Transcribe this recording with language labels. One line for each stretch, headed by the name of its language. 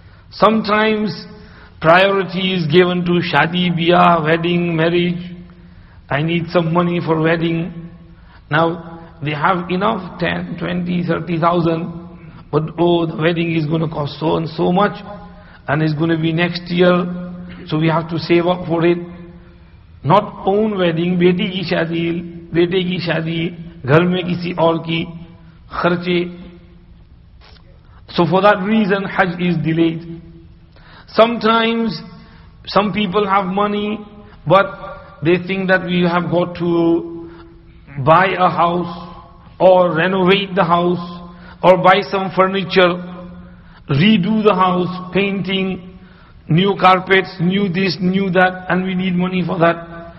English: Sometimes priority is given to shadi, biyah, wedding, marriage. I need some money for wedding. Now they have enough, 10, 20, 30,000, but oh, the wedding is going to cost so and so much, and it's going to be next year, so we have to save up for it. Not own wedding,
Hindi: beti ki shadi, बेटे की शादी, घर में किसी और की खर्चे.
English: So for that reason Hajj is delayed. Sometimes some people have money, but they think that we have got to buy a house or renovate the house or buy some furniture, redo the house, painting, new carpets, new this, new that, and we need money for that.